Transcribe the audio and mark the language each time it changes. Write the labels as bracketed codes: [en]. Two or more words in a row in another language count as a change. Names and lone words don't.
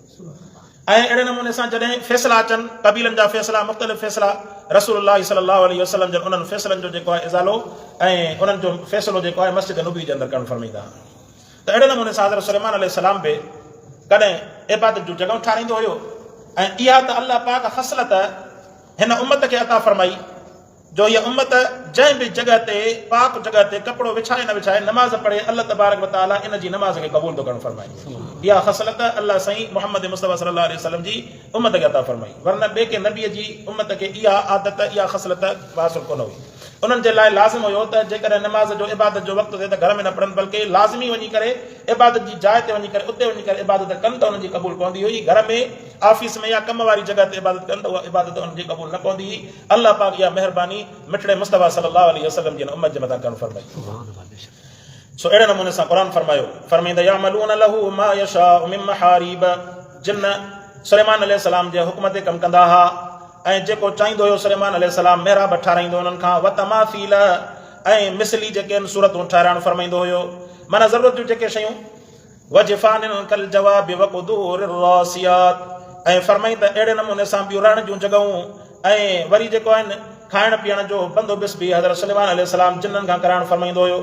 [sd] ऐं अहिड़े नमूने सां जॾहिं फ़ैसिला अचनि, कबीलनि जा फ़ैसिला, मुख़्तलिफ़ फ़ैसिला, रसूलुल्लाह [ar] صلى الله عليه وسلم [sd] जन उन्हनि फ़ैसिलनि जो जेको आहे इज़ालो ऐं उन्हनि जो फ़ैसिलो जेको आहे मस्जिद नबवी जे अंदरि करणु फरमाईंदा। त अहिड़े नमूने सां हज़रत सुलेमान अलैहिस्सलाम बि कॾहिं इबादत जूं जॻहियूं ठाहींदो हुयो, ऐं इहा त अल्लाह पाक ख़सलत हिन उम्मत खे अता फरमाई, जो इहा उम्मत जंहिं बि जॻह ते, पाक जॻह ते कपिड़ो विछाए न विछाए नमाज़ पढ़े, अल्लाह [ar] تبارك وتعالى [sd] इन जी नमाज़ खे क़बूल थो करणु फरमाए। इहा ख़सलत अल्लाह साईं मुहम्मद मुस्तफ़ा [ar] صلى الله عليه وسلم [sd] जी उम्मत खे अता फरमाई, वरना ॿिए के नबीअ जी उम्मत खे इहा आदत, इहा ख़सलत हासिल कोन हुई। उन्हनि जे लाइ लाज़िम हुयो त जेकॾहिं नमाज़ जो इबादत जो वक़्तु थिए त घर में न पढ़नि, बल्कि लाज़मी वञी करे इबादत जी जाइ ते वञी करे उते वञी करे इबादत कनि त उन्हनि जी क़बूल पवंदी हुई। घर में, ऑफिस में या कम वारी जॻह ते इबादत कनि त उहा इबादत उन्हनि जी क़बूल न पवंदी हुई। अल्लाह पाक इहा महिरबानी मिठड़े मुस्तफ़ा [ar] صلى الله عليه وسلم [sd] जी उम्मत जे मथां करणु फरमाई। सो अहिड़े नमूने सां क़ुरान फरमायो, फरमाईंदा [ar] يعملون له ما يشاء من محاريب, [sd] जिन सुलेमान अलैहिस्सलाम जे हुक्म ते कमु कंदा हुआ, ऐं जेको चाहींदो हुयो सुलेमान अलैहिस्सलाम मेहराब ठाराईंदो उन्हनि खां, [ar] وتماثيل [sd] ऐं मिसली जेके आहिनि सूरतूं ठाराइणु फरमाईंदो हुयो, माना ज़रूरत जूं जेके शयूं, [ar] وجفان كالجواب وقدور راسيات, [sd] ऐं फरमाई त अहिड़े नमूने सां ॿियूं रहण जूं जॻहूं, ऐं वरी जेको आहिनि खाइण पीअण जो बंदोबस्त बि हज़रत सुलेमान अलैहिस्सलाम जिन्ननि खां कराइणु फरमाईंदो हुयो।